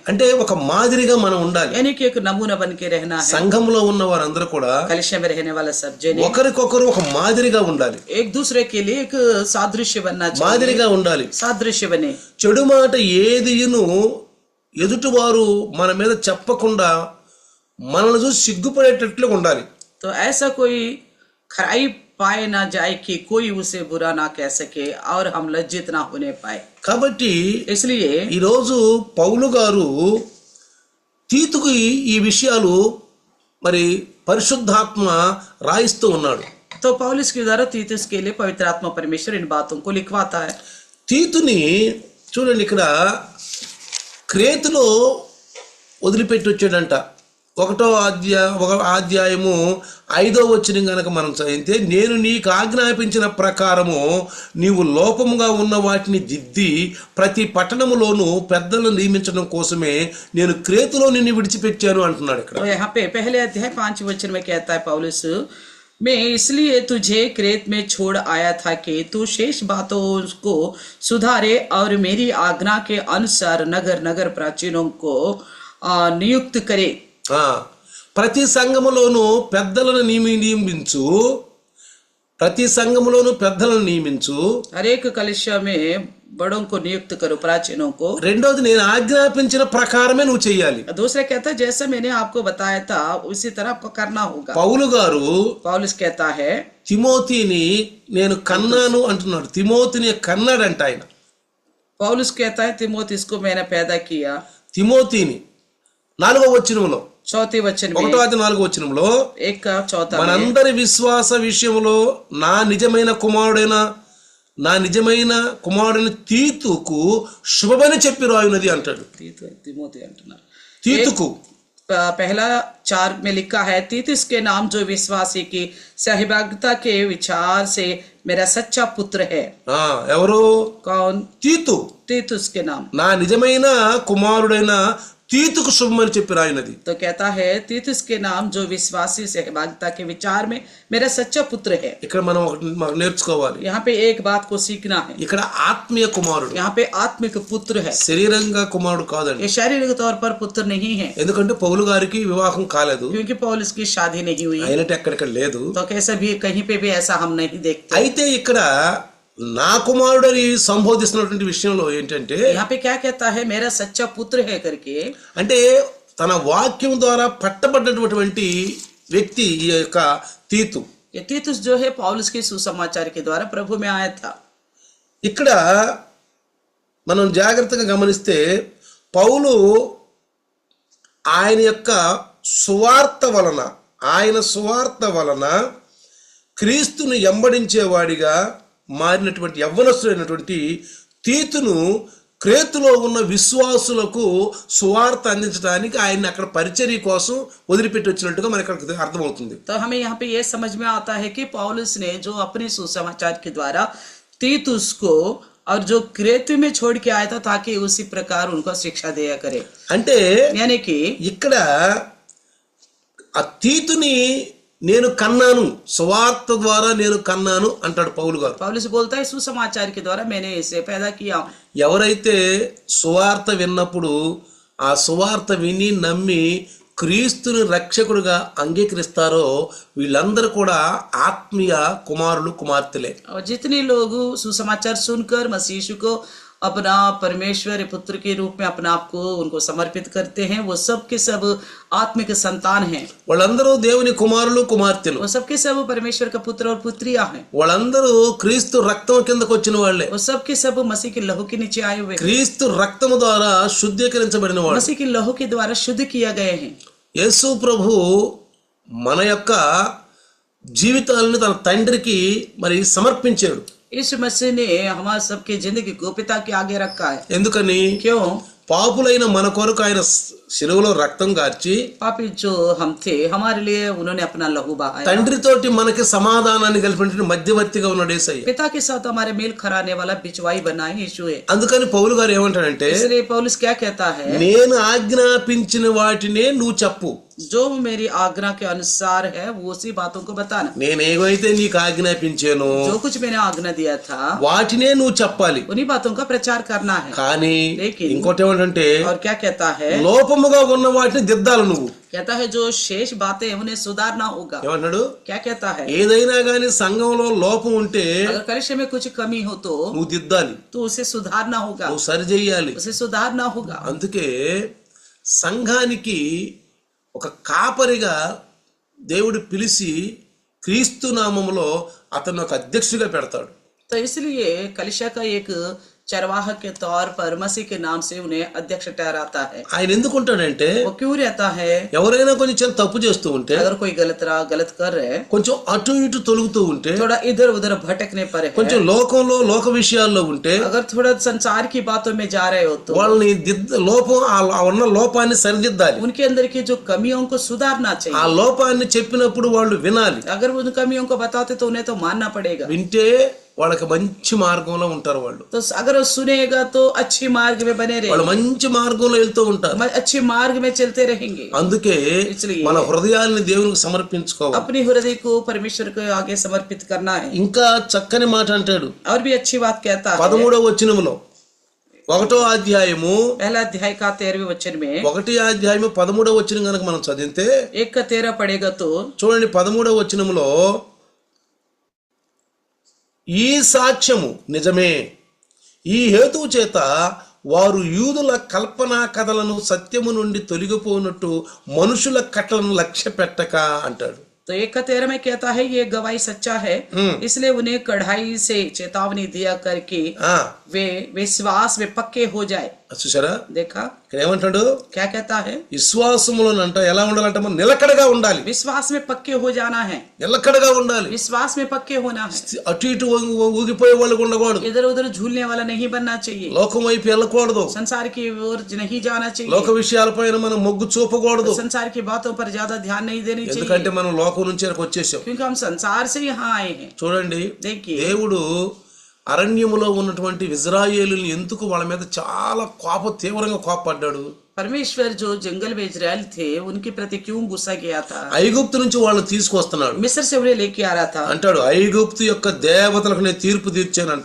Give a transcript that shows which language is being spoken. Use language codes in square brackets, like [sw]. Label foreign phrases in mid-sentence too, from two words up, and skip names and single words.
[te] అంటే ఒక మాదిరిగా మనం ఉండాలి. [hi] यानी कि एक नमूना बन के रहना है. [te] సంఘంలో ఉన్న వారందరూ కూడా [hi] कलिशा में रहने वाला सब जने [te] ఒకరికొకరు ఒక మాదిరిగా ఉండాలి. [hi] एक दूसरे के लिए एक सादृश्य बनना चाहिए. [te] మాదిరిగా ఉండాలి. [hi] सादृश्य बने. [te] చెడు మాట ఏదియును ఎదుటివారు మన మీద చెప్పకుండా మనల్ని చూసి సిగ్గుపడేటట్లు ఉండాలి. [hi] तो ऐसा कोई खराई पाए ना जाए कि कोई उसे बुरा ना कह सके और हम लज्जित ना होने पाए. [te] కాబట్టి [hi] इसलिए [te] ఈరోజు పౌలు గారు తీతుకు ఈ విషయాలు మరి పరిశుద్ధాత్మ రాయిస్తూ ఉన్నాడు. [hi] तो पौलुस के द्वारा तीतुस के लिए पवित्र आत्मा परमेश्वर इन बातों को लिखवाता है. [te] తీతుని చూడండి, ఇక్కడ క్రేతులో వదిలిపెట్టి వచ్చాడంట. ఒక అధ్యాయము 5వ వచనం గనక మనం చదివితే, నేను నీకు ఆజ్ఞాపించిన ప్రకారము నీవు లోపముగా ఉన్న వాటిని దిద్ది ప్రతి పట్టణములోను పెద్దలను నియమించడం కోసమే నేను క్రేతులో నిన్ను విడిచిపెట్టాను అంటున్నాడు ఇక్కడ. [hi] तो यहाँ पे पहले अध्याय 5 वचन में कहता है पौलुस, मैं इसलिए तुझे क्रेत में छोड़ आया था कि तू शेष बातों को सुधारे और मेरी आज्ञा के अनुसार नगर नगर प्राचीनों को नियुक्त करे. [te] ప్రతి సంఘములోను పెద్దలను నియమించు, ప్రతి సంఘములోను పెద్దలను నియమించు. [hi] हर एक कलिसिया में बड़ों को नियुक्त करो, प्राचीनों को. [te] రెండోది, నేను ఆజ్ఞాపించిన ప్రకారమే నువ్వు చెయ్యాలి. [hi] दूसरा कहता है जैसा मैंने आपको बताया था उसी तरह आपको करना होगा. [te] పౌలు గారు [hi] पौलुस कहता है [te] తిమోతిని నేను కన్నాను అంటున్నాడు. తిమోతిని కన్నాడంట ఆయన. [hi] पौलुस कहता है तिमोथी को मैंने पैदा किया. [te] తిమోతిని 4వ వచనంలో, [hi] चौथे वचन में [te] 1వ అధ్యాయం 4వ వచనంలో, [hi] 1:4 में [te] మనందరి విశ్వాస విషయంలో నా నిజమైన కుమారుడైన తీతుకు శుభమని చెప్పి రాయున్నది అంటాడు. तिमोथी अंటున్నారు. తీతుకు [hi] पहला 4 में लिखा है, तीतुस के नाम जो विश्वासी की सहभागिता के विचार से मेरा सच्चा पुत्र है. [te] ఎవరు? [hi] कौन? [te] తీతు. [hi] तीतुस के नाम. [te] నా నిజమైన కుమారుడైన తీతుకు శుభమని చెప్పి రాయినది. [hi] तो कहता है तीतुस के नाम जो विश्वासी सहभागिता के विचार में मेरा सच्चा पुत्र है. [te] ఇక్కడ మనం ఒకటి నేర్చుకోవాలి. [hi] यहाँ पे एक बात को सीखना है. [te] ఇక్కడ ఆత్మీయ కుమారుడు, [hi] यहाँ पे आत्मिक पुत्र है, [te] శరీరంగా కుమారుడు కాదండి. [hi] ये शारीरिक तौर पर पुत्र नहीं है. [te] ఎందుకంటే పౌలు గారికి వివాహం కాలేదు, [hi] क्योंकि पौलुस की शादी नहीं हुई, [te] అయినట్టు ఎక్కడిక్కడ లేదు. [hi] तो कैसे भी कहीं पे भी ऐसा हम नहीं देखते. [te] అయితే ఇక్కడ నా కుమారుడని సంబోధిస్తున్నటువంటి విషయంలో ఏంటంటే, [hi] यहाँ पे क्या कहता है मेरा सच्चा पुत्र है करके, [te] అంటే తన వాక్యం ద్వారా పట్టబడ్డటువంటి వ్యక్తి ఈ యొక్క తీతు. [hi] ये तीतुस जो है पौलुस के सुसमाचार के द्वारा प्रभु में आया था. [te] ఇక్కడ మనం జాగ్రత్తగా గమనిస్తే పౌలు ఆయన సువార్త వలన క్రీస్తును ఎంబడించేవాడిగా మారినటువంటి యవ్వనస్తుడైనటువంటి తీతును క్రేతులో ఉన్న విశ్వాసులకు సువార్త అందించడానికి ఆయన అక్కడ పరిచర్య కోసం వదిలిపెట్టి వచ్చినట్టుగా మనకి అక్కడ అర్థమవుతుంది. [hi] तो हमें यहाँ पे ये समझ में आता है कि पौलुस ने जो अपने सुसमाचार के द्वारा तीतुस को और जो क्रेतु में छोड़ के आया था ताकि उसी प्रकार उनको शिक्षा दिया करे. [te] అంటే [hi] यानी कि [te] ఇక్కడ ఆ తీతుని నేను కన్నాను, సువార్త ద్వారా నేను కన్నాను అంటాడు పౌలు గారు. [hi] पौलुस बोलता है सुसमाचार के द्वारा मैंने इसे पैदा किया. [te] ఎవరైతే సువార్త విన్నప్పుడు ఆ సువార్త విని నమ్మి క్రీస్తుని రక్షకుడుగా అంగీకరిస్తారో వీళ్ళందరూ కూడా ఆత్మీయ కుమారులు కుమార్తెలే. [hi] और जितने लोग सुसमाचार सुनकर मसीह यीशु को अपना परमेश्वर पुत्र के रूप में अपना आप को उनको समर्पित करते हैं, वो सब के सब आत्मिक संतान हैं. [te] వాళ్ళందరూ దేవుని కుమారులు కుమార్తెలు. [hi] वो सब के सब परमेश्वर का पुत्र और पुत्रियां हैं. [te] వాళ్ళందరూ క్రీస్తు రక్తం కిందకు వచ్చిన వాళ్ళే. [hi] वो सब के सब मसीह के लहू के नीचे आए हुए हैं. [te] క్రీస్తు రక్తము ద్వారా శుద్ధీకరించబడిన వాళ్ళు. [hi] मसीह के लहू के द्वारा शुद्ध किया गए हैं. [te] యేసు ప్రభు మన యొక్క జీవితాలను తన తండ్రికి మరి సమర్పించాడు. [hi] यीशु मसीह ने हमारे सबके जिंदगी को पिता के आगे रखा है. [te] ఎందుకని? [hi] क्यों? [te] పాపులైన మన కొరకు ఆయన శిలువలో రక్తం గార్చి [hi] पापी जो हम थे हमारे लिए उन्होंने अपना लहू बहाया. [te] తండ్రితోటి మనకి సమాధానాన్ని కలిపినటువంటి మధ్యవర్తిగా ఉన్నాడు యేసయ్య. [hi] पिता के साथ हमारे मेल कराने वाला बिचवाई बनाए यीशु है. [te] అందుకని పౌలు గారు ఏమంటాడంటే, [hi] इसलिए पौलुस क्या कहता है, [te] నేను ఆజ్ఞాపించిన వాటినే నువ్వు చెప్పు. [hi] जो मेरी आज्ञा के अनुसार है वो उसी बातों को बताना. [te] నేనేవైతే నీకు ఆజ్ఞాపించానో [hi] जो कुछ मैंने आज्ञा दिया था [te] వాటినే నువ్వు చెప్పాలి. [hi] उन्हीं बातों का प्रचार करना है. [te] కానీ [hi] लेकिन [te] ఇంకోటి ఏమంటే, [hi] और क्या कहता है, [te] లోపముగా ఉన్న వాటిని దిద్దాలి నువ్వు. [hi] कहता है जो शेष बातें उन्हें सुधारना होगा. [te] ఏమన్నాడు? [hi] क्या कहता है, [te] ఏదైనా గానీ సంఘంలో లోపం ఉంటే [hi] अगर कलिसिया में कुछ कमी हो तो [te] నువ్వు దిద్దాలి, [hi] उसे सुधारना होगा, [te] నువ్వు సరి చెయ్యాలి. [hi] उसे सुधारना होगा. [te] అందుకే సంఘానికి ఒక కాపరిగా దేవుడు పిలిచి క్రీస్తు నామములో అతను ఒక అధ్యక్షుడిగా పెడతాడు. [hi] तो इसलिए कलिसिया का एक चरवाहा के तौर पर मसीह के नाम से उन्हें अध्यक्ष ठहराता है। [te] ఆయన ఎందుకుంటాడంటే [hi] वो क्यों रहता है? [te] ఎవరైనా కొంచెం తప్పు చేస్తూ ఉంటే [hi] अगर कोई गलत कर रहे हैं, [te] కొంచెం అటు ఇటు తొలుగుతూ ఉంటే [hi] थोड़ा इधर उधर भटकने पर है, [te] కొంచెం లోక విషయాల్లో ఉంటే [hi] अगर थोड़ा संसार की बातों में जा रहे हो तो [te] వాళ్ళని లోపం ఆ ఉన్న లోపాన్ని సరిదిద్దాలి. [hi] उनके अंदर की जो कमियों को सुधारना [te] ఆ [hi] चाहिए। [te] లోపాన్ని చెప్పినప్పుడు వాళ్ళు వినాలి. [hi] अगर उन कमियों को बताते तो उन्हें तो मानना पड़ेगा। [te] వింటే వాళ్ళకి మంచి మార్గంలో ఉంటారు. వాళ్ళు [hi] तो अगर वो सुनेगा तो अच्छी मार्ग में बने [te] వాళ్ళు [hi] रहेंगे, [te] మంచి మార్గంలో వెళ్తూ ఉంటారు. [hi] अच्छी मार्ग में चलते रहेंगे। [te] అందుకే [hi] इसलिए [te] మన హృదయాల్ని దేవునికి సమర్పించుకోవాలి. [hi] अपनी हृदय को परमेश्वर को आगे समर्पित करना है। [te] ఇంకా చక్కని మాట అంటాడు [hi] और भी अच्छी बात कहता है [te] 13వ వచనములో 1వ అధ్యాయము [hi] पहला अध्याय का 13वें वचन में [te] 1వ అధ్యాయము 13వ వచనం గనుక మనం చదివితే [hi] 1:13 पढ़ेगा तो [te] చూడండి 13వ వచనములో ఈ సాక్ష్యము నిజమే, ఈ హేతువు చేత వారు యూదుల కల్పనా కథలను సత్యము నుండి తొలగిపోనట్టు మనుషుల కట్టలను లక్ష్య పెట్టక అంటాడు. [hi] तो 1:13 में कहता है ये गवाही सच्चा है, इसलिए उन्हें कढ़ाई से चेतावनी दिया करके वे विश्वास में पक्के हो जाए। [te] చూసారా [hi] देखा [te] ఇక్కడ ఏమంటాడు? [hi] क्या कहता है? [te] విశ్వాసములోనంట ఎలా ఉండాలంటే మనం నిలకడగా ఉండాలి. [hi] विश्वास में पक्के हो जाना है, [te] నిలకడగా ఉండాలి. [hi] विश्वास में पक्के होना है। [te] అటు ఇటు ఊగిపోయే వాళ్ళు ఉండకూడదు. [hi] इधर उधर झूलने वाला नहीं बनना चाहिए, [te] లోకం వైపు వెళ్ళకూడదు. [hi] संसार की ओर नहीं जाना चाहिए, [te] లోక విషయాలపైన మనం మొగ్గు చూపకూడదు. [hi] संसार की बातों पर ज्यादा ध्यान नहीं देनी चाहिए, [te] ఎందుకంటే మనం లోకం నుంచి వచ్చేసాం. [hi] क्योंकि हम संसार से यहाँ आए हैं। [te] చూడండి [hi] देखिए [te] దేవుడు అరణ్యములో ఉన్నటువంటి ఇజ్రాయేలుని ఎందుకు వాళ్ళ మీద చాలా తీవ్రంగా కోపపడ్డాడు? [hi] परमेश्वर जो जंगल में इजराइल थे उनके प्रति क्यों गुस्सा किया था? [te] ఐగుప్తు నుంచి వాళ్ళని తీసుకొస్తున్నాడు. [hi] मिस्र से उन्हें लेके आ रहा था। [te] అంటాడు ఐగుప్తు యొక్క దేవతలకు నేను తీర్పు తీర్చాను అంటాడు.